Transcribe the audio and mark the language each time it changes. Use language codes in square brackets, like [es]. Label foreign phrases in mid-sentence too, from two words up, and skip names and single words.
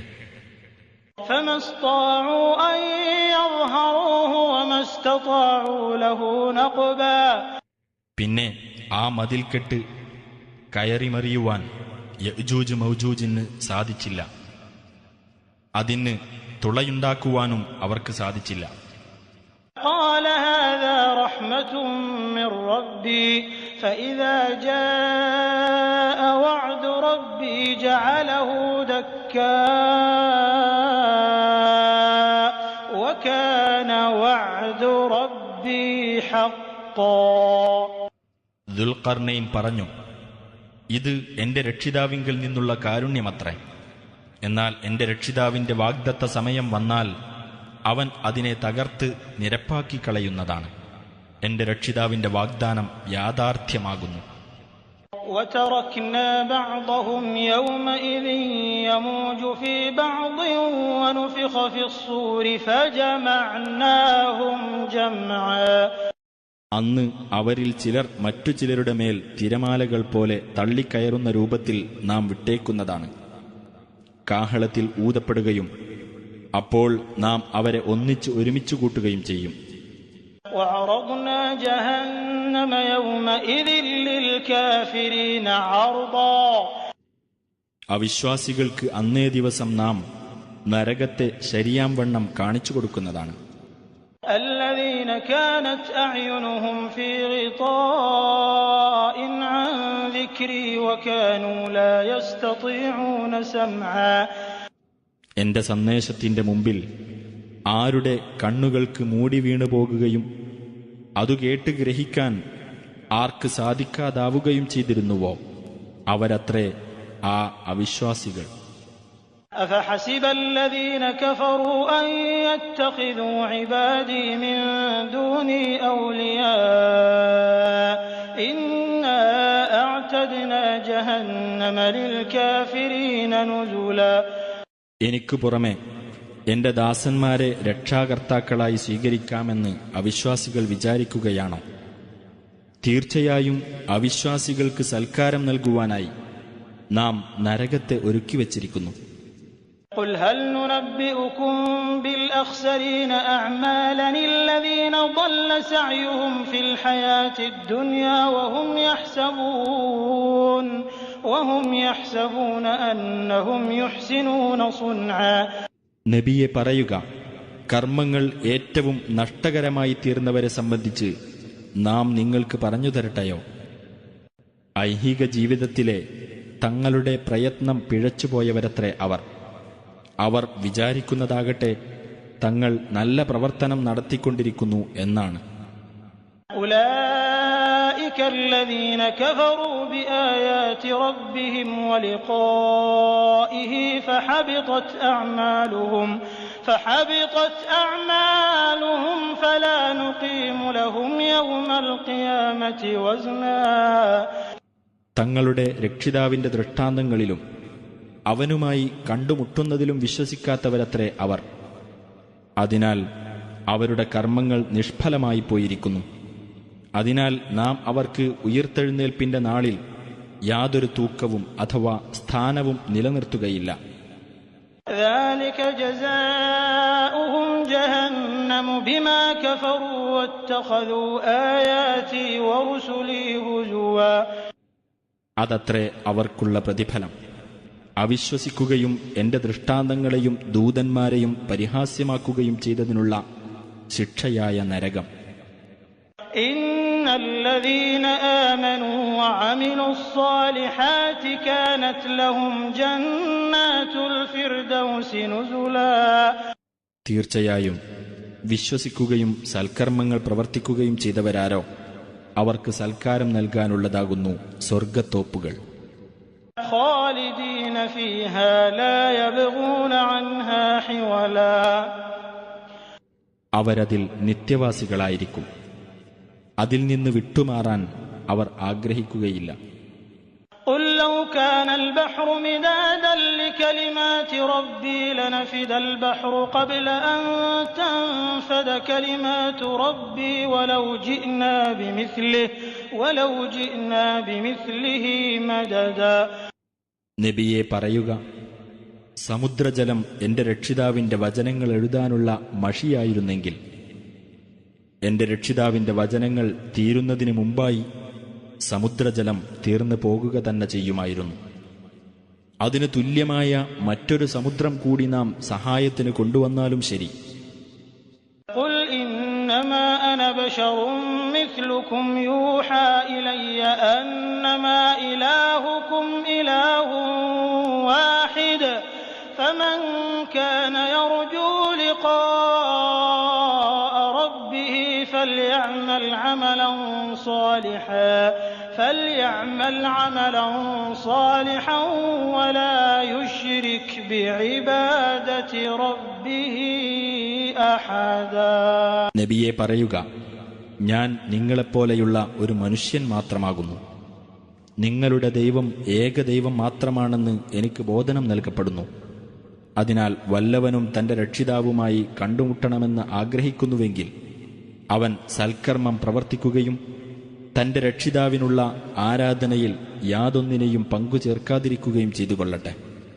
[ar] فما استطاعوا أن يظهروه وما استطاعوا له نقبا. [ml] പിന്നെ ആ മതിൽക്കെട്ട് കയറിമറിയുവാൻ യഅ്ജൂജ് മൗജൂജിന് സാധിച്ചില്ല, അതിന് തുളയുണ്ടാക്കുവാനും അവർക്ക് സാധിച്ചില്ല. [ar] قال هذا رحمة من ربي فإذا جاء وعد ربي جعله دكاء وكان وعد ربي حقا. [ml] ദുൽഖർനൈൻ പറഞ്ഞു, ഇത് എന്റെ രക്ഷിതാവിങ്കിൽ നിന്നുള്ള കാരുണ്യമത്രേ. എന്നാൽ എന്റെ രക്ഷിതാവിന്റെ വാഗ്ദത്ത സമയം വന്നാൽ അവൻ അതിനെ തകർത്ത് നിരപ്പാക്കി കളയുന്നതാണ്. എന്റെ രക്ഷിതാവിന്റെ വാഗ്ദാനം യാഥാർത്ഥ്യമാകുന്നു. [ar] وتركنا بعضهم يومئذ يموج في بعض ونفخ في الصور فجمعناهم جمعا. [ml] അന്ന് അവരിൽ ചിലർ മറ്റു ചിലരുടെ മേൽ തിരമാലകൾ പോലെ തള്ളിക്കയറുന്ന രൂപത്തിൽ നാം വിട്ടേക്കുന്നതാണ്. കാഹളത്തിൽ ഊതപ്പെടുകയും അപ്പോൾ നാം അവരെ ഒന്നിച്ച് ഒരുമിച്ചു കൂട്ടുകയും ചെയ്യും. [ar] وعرضنا جهنم يومئذ للكافرين عرضا. [ml] അവിശ്വാസികൾക്ക് അന്നേ ദിവസം നാം നരകത്തെ ശരിയാം വണ്ണം കാണിച്ചു കൊടുക്കുന്നതാണ്. [ar] الذين كانت أعينهم في غطاء عن ذكري وكانوا لا يستطيعون سمعا. [ml] എന്റെ സന്ദേശത്തിന്റെ മുമ്പിൽ ആരുടെ കണ്ണുകൾക്ക് മൂടി വീണു പോകുകയും അതു കേട്ട് ഗ്രഹിക്കാൻ ആർക്ക് സാധിക്കാതാവുകയും ചെയ്തിരുന്നുവോ അവരത്രേ ആ അവിശ്വാസികൾ. [ar] أفحسب الذين كفروا أن يتخذوا عبادي من دوني أولياء إنا أعتدنا جهنم للكافرين نزلا. [ml] എനിക്കു പുറമെ എന്റെ ദാസന്മാരെ രക്ഷാകർത്താക്കളായി സ്വീകരിക്കാമെന്ന് അവിശ്വാസികൾ വിചാരിക്കുകയാണോ? തീർച്ചയായും അവിശ്വാസികൾക്ക് സൽക്കാരം നൽകുവാനായി നാം നരകത്തെ ഒരുക്കിവച്ചിരിക്കുന്നു. [ar] قل هل ننبئكم بالأخسرين أعمالا الذين ضل سعيهم في الحياة الدنيا وهم يحسبون أنهم يحسنون صنعا. [ml] നബിയെ പറയുക, കർമ്മങ്ങൾ ഏറ്റവും നഷ്ടകരമായി തീർന്നവരെ സംബന്ധിച്ച് നാം നിങ്ങൾക്ക് പറഞ്ഞു തരട്ടെയോ? ഐഹിക ജീവിതത്തിലെ തങ്ങളുടെ പ്രയത്നം പിഴച്ചുപോയവരത്രേ അവർ വിചാരിക്കുന്നതാകട്ടെ തങ്ങൾ നല്ല പ്രവർത്തനം നടത്തിക്കൊണ്ടിരിക്കുന്നു എന്നാണ്. [ar] أولئك الذين كفروا بآيات ربهم ولقائه فحبطت أعمالهم فلا نقيم لهم يوم القيامة وزنا. [ml] തങ്ങളുടെ രക്ഷിതാവിന്റെ ദൃഷ്ടാന്തങ്ങളിലും അവനുമായി കണ്ടുമുട്ടുന്നതിലും വിശ്വസിക്കാത്തവരത്രേ അവർ. അതിനാൽ അവരുടെ കർമ്മങ്ങൾ നിഷ്ഫലമായി പോയിരിക്കുന്നു. അതിനാൽ നാം അവർക്ക് ഉയിർത്തെഴുന്നേൽപ്പിന്റെ നാളിൽ യാതൊരു തൂക്കവും അഥവാ സ്ഥാനവും നിലനിർത്തുകയില്ല. [ar] ذلك جزاؤهم جهنم بما كفروا واتخذوا آياتي ورسلي هزوا. [ml] അതത്രേ അവർക്കുള്ള പ്രതിഫലം. അവിശ്വസിക്കുകയും എന്റെ ദൃഷ്ടാന്തങ്ങളെയും ദൂതന്മാരെയും പരിഹാസ്യമാക്കുകയും ചെയ്തതിനുള്ള ശിക്ഷയായ നരകം. [ar] إن الذين آمنوا وعملوا الصالحات كانت لهم جنات الفردوس نزلا. [ml] തീർച്ചയായും വിശ്വസിക്കുകയും സൽക്കർമ്മങ്ങൾ പ്രവർത്തിക്കുകയും ചെയ്തവരാരോ അവർക്ക് സൽക്കാരം നൽകാനുള്ളതാകുന്നു സ്വർഗത്തോപ്പുകൾ. [ar] خالدين فيها لا يبغون عنها حولا. [ml] അവരതിൽ നിത്യവാസികളായിരിക്കും. അതിൽ നിന്ന് വിട്ടുമാറാൻ അവർ ആഗ്രഹിക്കുകയില്ല. [ar] قل لو كان البحر مدادا لكلمات ربي لنفد البحر قبل أن تنفد كلمات ربي ولو جئنا بمثله مددا. [ml] നബിയെ പറയുക, സമുദ്രജലം എന്റെ രക്ഷിതാവിന്റെ വചനങ്ങൾ എഴുതാനുള്ള മഷിയായിരുന്നെങ്കിൽ എന്റെ രക്ഷിതാവിന്റെ വചനങ്ങൾ തീരുന്നതിന് മുമ്പായി സമുദ്രജലം തീർന്നു പോകുക തന്നെ ചെയ്യുമായിരുന്നു. അതിന് തുല്യമായ മറ്റൊരു സമുദ്രം കൂടി നാം സഹായത്തിന് കൊണ്ടുവന്നാലും ശരി. [ar] قل إنما أنا بشر مثلكم يوحى إلي أنما إلهكم إله واحد فمن كان يرجو لقاء ربه فليعمل عملا صالحا ولا يشرك بعبادة ربه أحدا. [ml] നബിയെ പറയുക, ഞാൻ നിങ്ങളെപ്പോലെയുള്ള ഒരു മനുഷ്യൻ മാത്രമാകുന്നു. നിങ്ങളുടെ ദൈവം ഏകദൈവം മാത്രമാണെന്ന് എനിക്ക് ബോധനം നൽകപ്പെടുന്നു. അതിനാൽ വല്ലവനും തന്റെ രക്ഷിതാവുമായി കണ്ടുമുട്ടണമെന്ന് ആഗ്രഹിക്കുന്നുവെങ്കിൽ അവൻ സൽക്കർമ്മം പ്രവർത്തിക്കുകയും തന്റെ രക്ഷിതാവിനുള്ള ആരാധനയിൽ യാതൊന്നിനെയും പങ്കുചേർക്കാതിരിക്കുകയും ചെയ്തുകൊള്ളട്ടെ.